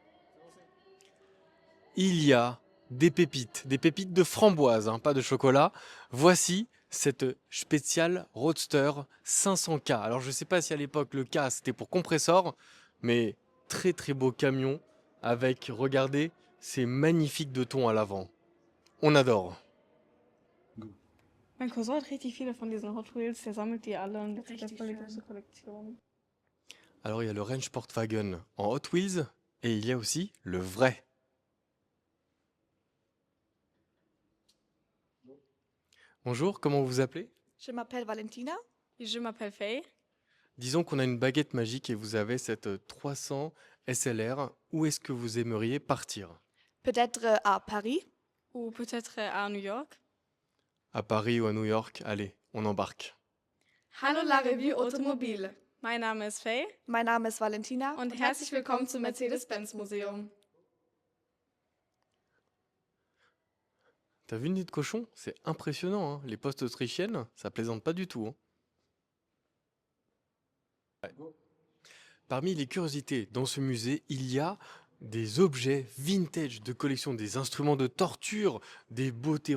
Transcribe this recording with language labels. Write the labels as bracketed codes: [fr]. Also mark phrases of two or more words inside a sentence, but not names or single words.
[fr] Il y a des pépites de framboise, hein, pas de chocolat. Voici cette Special Roadster 500K. Alors je ne sais pas si à l'époque le K c'était pour compresseur, mais très très beau camion avec, regardez, ces magnifiques deux tons à l'avant. On adore. [de] Mein Cousin hat richtig viele von diesen Hot Wheels, der sammelt die alle und der hat eine voll große Kollektion. [fr] Alors il y a le Range Sportwagen en Hot Wheels et il y a aussi le vrai. Bonjour, comment vous vous appelez? Je m'appelle Valentina. Je m'appelle Faye. Disons qu'on a une baguette magique et vous avez cette 300 SLR. Où est-ce que vous aimeriez partir? Peut-être à Paris. Ou peut-être à New York. À Paris ou à New York? Allez, on embarque. [de] Hallo La Revue Automobile. Mein Name ist Faye Mein Name ist Valentina. und herzlich willkommen zum Mercedes-Benz Museum. [fr] T'as vu le nid de cochon? C'est impressionnant, hein. Les postes autrichiennes, ça plaisante pas du tout, hein. Ouais. Parmi les curiosités dans ce musée, il y a des objets vintage de collection, des instruments de torture, des beautés.